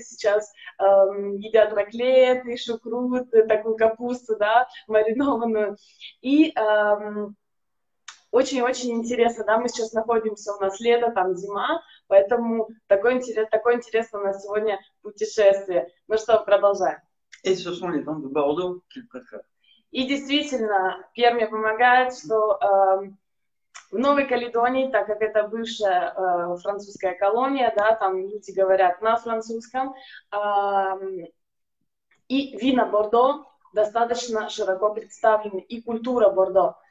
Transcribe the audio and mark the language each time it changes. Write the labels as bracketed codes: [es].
[ru] Сейчас едят раклеты, шукруты, такую капусту, да, маринованную. И очень-очень интересно, да, мы сейчас находимся, у нас лето, там зима, поэтому такое интересное у нас сегодня путешествие. Ну что, продолжаем. [fr] Et ce sont les vins de Bordeaux qu'il préfère. [ru] И действительно, Пьер мне помогает, что в Новой Каледонии, так как это бывшая французская колония, да, там люди говорят на французском, и вина Бордо достаточно широко представлены, и культура Бордо.